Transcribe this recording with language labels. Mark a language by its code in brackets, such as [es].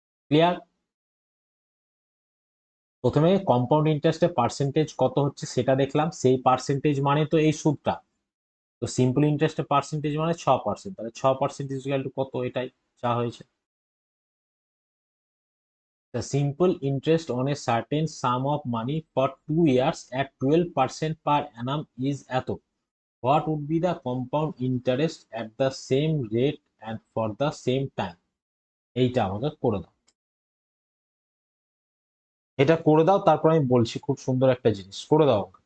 [bn] Clear? প্রথমে compound ইন্টারেস্টের percentage কত হচ্ছে সেটা দেখলাম, সেই পার্সেন্টেজ মানে তো এই সুদটা। তো সিম্পল ইন্টারেস্টের পার্সেন্টেজ মানে 6%, তাহলে 6% ইকুয়াল টু কত, এটাই চা হয়েছে। [en] The simple interest on a certain sum of money for 2 years at 12% per annum is এত। What would be the compound interest at the same rate and for the same time? [bn] এইটা আমাকে করে দাও, এটা করে দাও, তারপর আমি বলছি, খুব সুন্দর একটা জিনিস করে দাও।